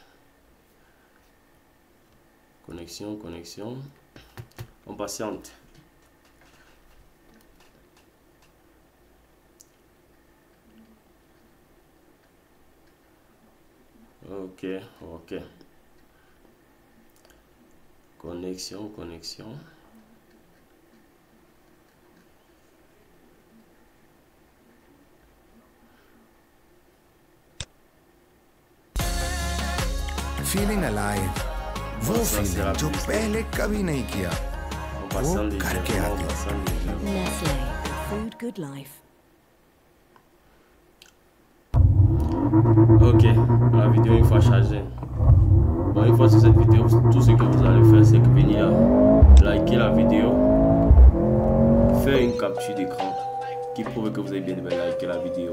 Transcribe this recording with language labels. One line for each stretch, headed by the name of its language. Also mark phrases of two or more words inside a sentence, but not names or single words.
French: Connexion. On patiente. Ok. Connexion.
English: feeling alive,
Hindi: वो फीलिंग जो पहले कभी नहीं किया, वो करके आती है।
English: Nestle, food good life.
French: Ok, la vidéo une fois chargée. Bon, une fois sur cette vidéo, tout ce que vous allez faire, c'est que venir liker la vidéo, faire une capture d'écran qui prouve que vous avez bien liké la vidéo.